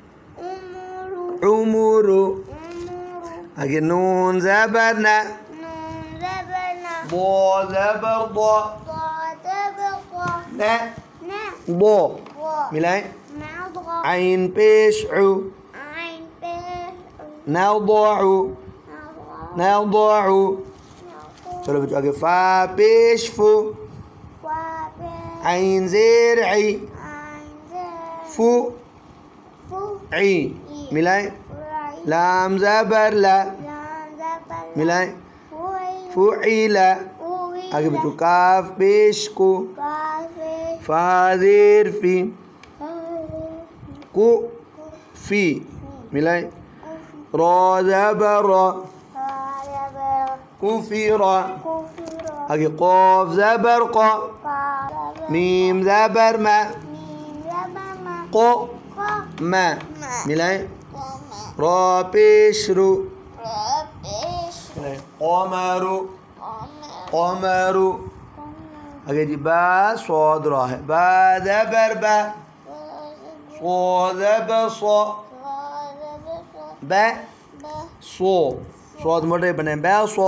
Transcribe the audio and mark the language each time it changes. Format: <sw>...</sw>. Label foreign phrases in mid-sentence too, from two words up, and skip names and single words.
<ur>امورو۔ آگے نون زبر نا, بو زبر بو، نا بو, ملائے. عین پیش اُ، نزعُ، نزعُ. چلو بچوں آگے فا پیش فُ، عین زیر اِ، فُ اِ، ملائے. لام زبر لا، ملائے. فوئیلا. آگے بچوں کاف پیش کو، فا زیر فی، کو فی، ملائے. را زبر را، کُفِرا. آگے قاف زبر قا، میم زبر ما، قو ما, ملائے. را پیش رو، قمرُ، قمرُ. آگے جی با صاد را ہے، با زبر با، ثو زبر ثو، با ثو، صاد موٹے بنے، با ثو.</ur>